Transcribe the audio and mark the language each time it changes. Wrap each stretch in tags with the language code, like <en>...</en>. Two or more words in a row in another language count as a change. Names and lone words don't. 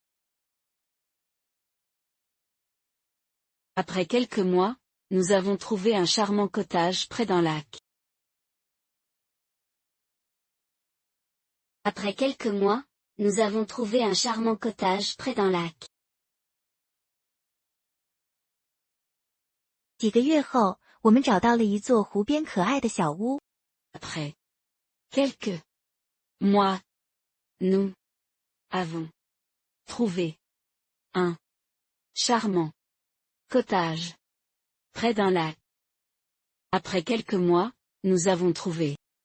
<fr>Après quelques mois, nous avons trouvé un charmant cottage près d'un lac. Après quelques mois, nous avons trouvé un charmant cottage près d'un lac.</fr> <zh>几个月后，我们找到了一座湖边可爱的小屋。</zh> <fr>Après quelques mois, nous avons trouvé un charmant cottage près d'un lac. Après quelques mois, nous avons trouvé.</fr>